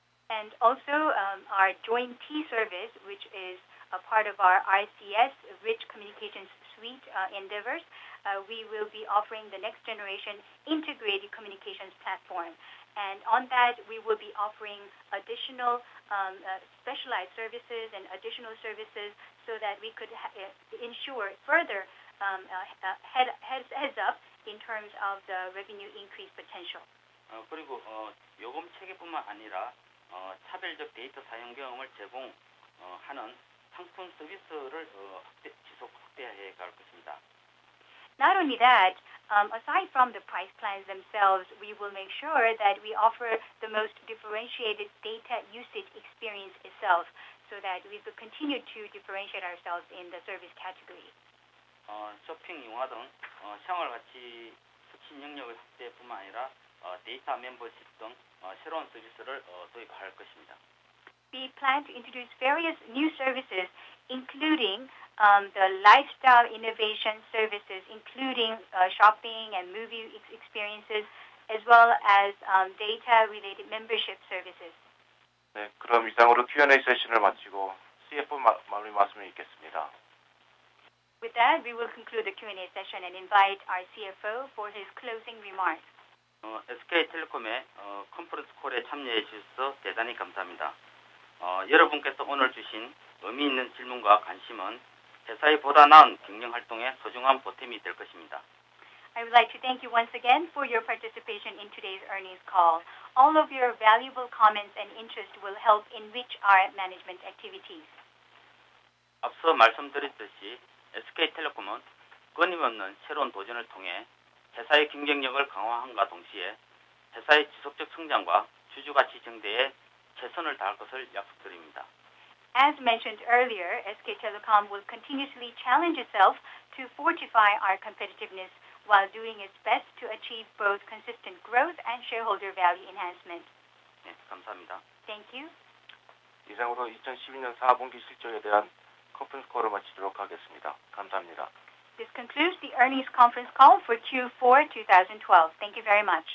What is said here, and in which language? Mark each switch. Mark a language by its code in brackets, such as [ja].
[en] And also our joint T service, which is a part of our RCS Rich Communications Suite endeavors, we will be offering the next generation integrated communications platform. And on that, we will be offering additional specialized services and additional services so that we could ensure further heads up in terms of the revenue increase potential. [ko] 그리고 요금 체계뿐만 아니라 차별적 데이터 사용 경험을 제공하는 상품 서비스를 지속 상쇄해 갈 것입니다. [en] Not only that, aside from the price plans themselves, we will make sure that we offer the most differentiated data usage experience itself so that we could continue to differentiate ourselves in the service category. [ko] 쇼핑 융화 등 생활 가치 혁신 영역의 확대뿐만 아니라 데이터 멤버십 등 새로운 서비스를 도입할 것입니다. [en] We plan to introduce various new services, including the lifestyle innovation services, including shopping and movie experiences, as well as data-related membership services. [ko] 네, 그럼 이상으로 Q&A 세션을 마치고 CFO 마무리 말씀을 읽겠습니다. [en] With that, we will conclude the Q&A session and invite our CFO for his closing remarks. [ko] SK텔레콤의 컨퍼런스 콜에 참여해 주셔서 대단히 감사합니다. 여러분께서 오늘 주신 의미 있는 질문과 관심은 회사의 보다 나은 경영 활동에 소중한 보탬이 될 것입니다. [en] I would like to thank you once again for your participation in today's earnings call. All of your valuable comments and interest will help enrich our management activities. [ko] 앞서 말씀드렸듯이 SK텔레콤은 끊임없는 새로운 도전을 통해 회사의 경쟁력을 강화함과 동시에 회사의 지속적 성장과 주주가치 증대에 최선을 다할 것을 약속드립니다. [en] As mentioned earlier, SK Telecom will continuously challenge itself to fortify our competitiveness while doing its best to achieve both consistent growth and shareholder value enhancement. [ko] 네, 감사합니다. [en] Thank you. [ko] 이상으로 2012년 4분기 실적에 대한 컨퍼런스 콜을 마치도록 하겠습니다. 감사합니다. [en] This concludes the earnings conference call for Q4 2012. Thank you very much.